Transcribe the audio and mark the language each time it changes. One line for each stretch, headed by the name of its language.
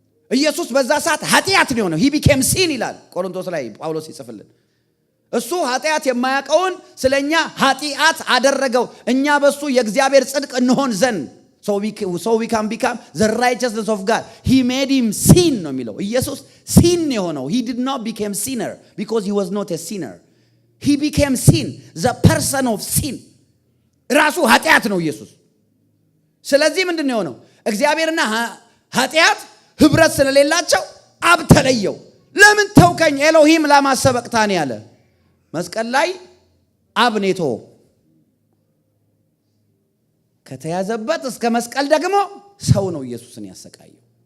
Amharic: ኢየሱስ በዛ ሰዓት ኃጢአት ነው የሆነው። he became sin ይላል ቆሮንቶስ ላይ ጳውሎስ ይጽፍልን። እሱ ኃጢአት የማያውቀውን ስለኛ ኃጢአት አደረገው፣ እኛ በሱ የእግዚአብሔር ጽድቅ እንሆን ዘንድ so we can become the righteousness of God.
English: He made him sin ነው የሚለው። ኢየሱስ sin የሆነው he did not become sinner because he was not a sinner. He became sin, the person of sin.
Amharic: ራሱ ኃጢአት ነው ኢየሱስ። ስለዚህ ምንድነው የሆነው? እግዚአብሔርና ኃጢአት ህብረት ስለሌላቸው አብ ተለየው። ለምን ተውከኝ ኤሎሂም ላማ ሰበቅታኒ ያለ መስቀል ላይ አብ ኔቶ ከተያዘበት እስከ መስቀል ደግሞ ሰው ነው ኢየሱስን ያሰቃየው።